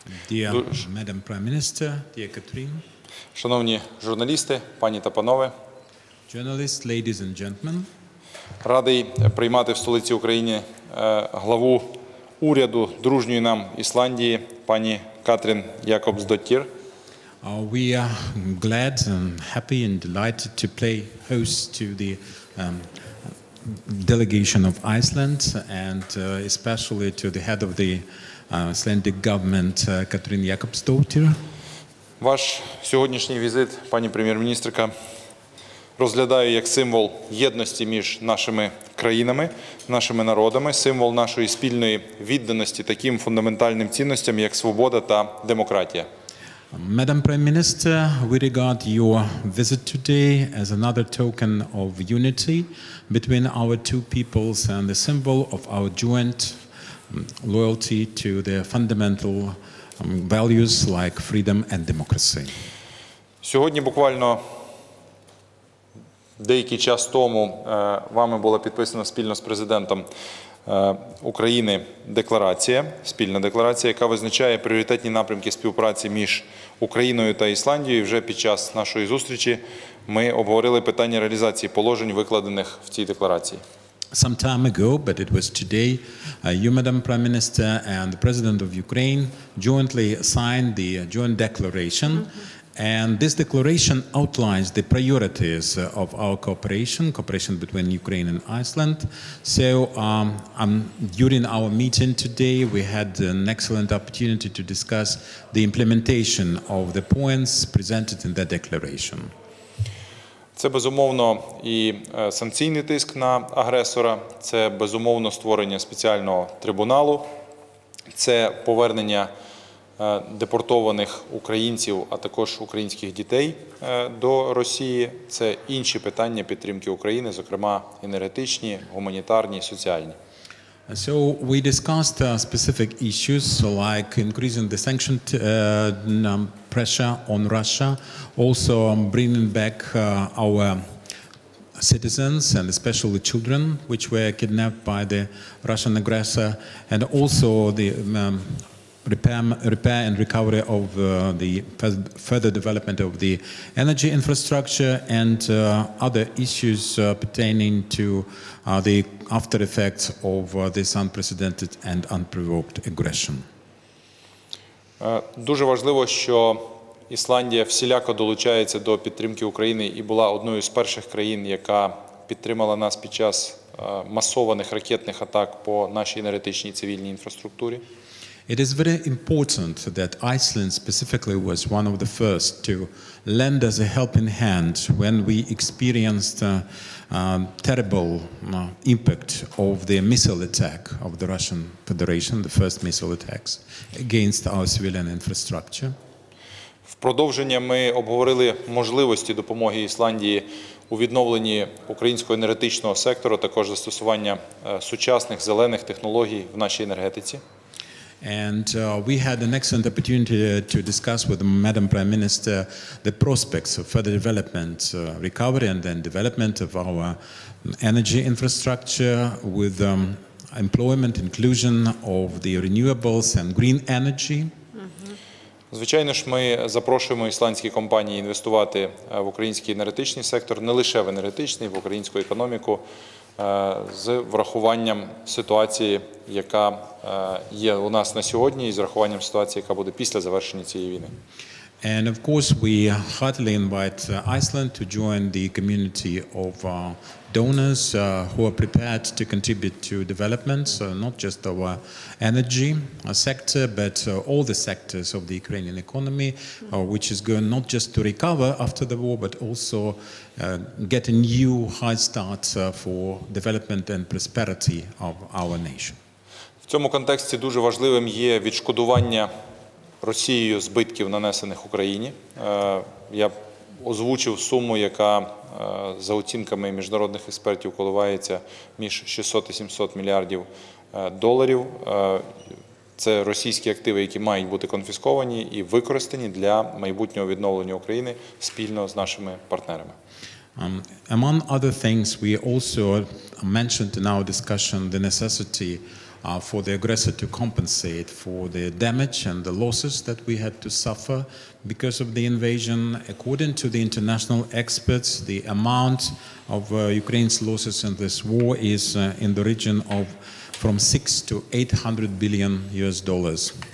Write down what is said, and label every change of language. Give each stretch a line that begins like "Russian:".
English: Dear Madam Prime Minister, dear Katrin.
Ukrainian: Шановні журналісти, пані та панове.
English: Journalists, ladies and gentlemen.
Ukrainian: Радий приймати в столиці України главу уряду дружньої нам Ісландії, пані Катрін Якобсдоттір.
English: We are glad and happy and delighted to play host to the delegation of Iceland and especially to the head of the Icelandic government, Katrín Jakobsdóttir.
Ukrainian: Ваш сьогоднішній візит, пані прем'єр-міністерка, розглядаю як символ єдності між нашими країнами, нашими народами, символ нашої спільної відданості таким фундаментальним цінностям, як свобода та демократія.
English: Madam Prime Minister, we regard your visit today as another token of unity between our two peoples and a symbol of our joint loyalty to the fundamental values like freedom and democracy.
Ukrainian: Сьогодні буквально деякий час тому вами була підписана спільно з президентом України спільна декларація, яка визначає пріоритетні напрямки співпраці між Україною та Ісландією. Вже під час нашої зустрічі ми обговорили питання реалізації положень, викладених в цій декларації.
English: Some time ago, but it was today, you, Madam Prime Minister, and the President of Ukraine jointly signed the joint declaration. And this declaration outlines the priorities of our cooperation between Ukraine and Iceland. So during our meeting today, we had an excellent opportunity to discuss the implementation of the points presented in that declaration.
Ukrainian: Це, безумовно, і санкційний тиск на агресора, це, безумовно, створення спеціального трибуналу, це повернення депортованих українців, а також українських дітей до Росії, це інші питання підтримки України, зокрема енергетичні, гуманітарні, соціальні.
English: So we discussed specific issues like increasing the sanction pressure on Russia, also bringing back our citizens and especially children which were kidnapped by the Russian aggressor, and also the repair and recovery of the further development of the energy infrastructure and other issues pertaining to the after effects of this unprecedented and unprovoked aggression.
Ukrainian: Дуже важливо, що Ісландія всіляко долучається до підтримки України і була одною з перших країн, яка підтримала нас під час масованих ракетних атак по нашій енергетичній цивільній інфраструктурі.
English: It is very important that Iceland specifically was one of the first to lend us a helping hand when we experienced terrible impact of the missile attack of the Russian Federation, the first missile attacks against our civilian infrastructure.
Ukrainian: В продовження ми обговорили можливості допомоги Ісландії у відновленні українського енергетичного сектору, також застосування сучасних зелених технологій в нашій енергетиці.
English: And we had an excellent opportunity to discuss with Madam Prime Minister the prospects of further development, recovery and then development of our energy infrastructure with employment, inclusion of the renewables and green energy.
Ukrainian: Звичайно ж, ми запрошуємо ісландські компанії інвестувати в український енергетичний сектор, не лише в енергетичний, в українську економіку, з врахуванням ситуації, яка є у нас на сьогодні, і з врахуванням ситуації, яка буде після завершення цієї війни.
English: And of course, we heartily invite Iceland to join the community of donors who are prepared to contribute to development, not just our energy sector, but all the sectors of the Ukrainian economy, which is going not just to recover after the war, but also get a new high start for development and prosperity of our nation.
Ukrainian: В цьому контексті дуже важливим є відшкодування Росією збитків, нанесених Україні. Я озвучив суму, яка за оцінками міжнародних експертів коливається між 600 і 700 мільярдів доларів. Це російські активи, які мають бути конфісковані і використані для майбутнього відновлення України спільно з нашими партнерами.
English: Among other things, we also mentioned in our discussion the necessity for the aggressor to compensate for the damage and the losses that we had to suffer because of the invasion. According to the international experts, the amount of Ukraine's losses in this war is in the region of from 6 to 800 billion US dollars.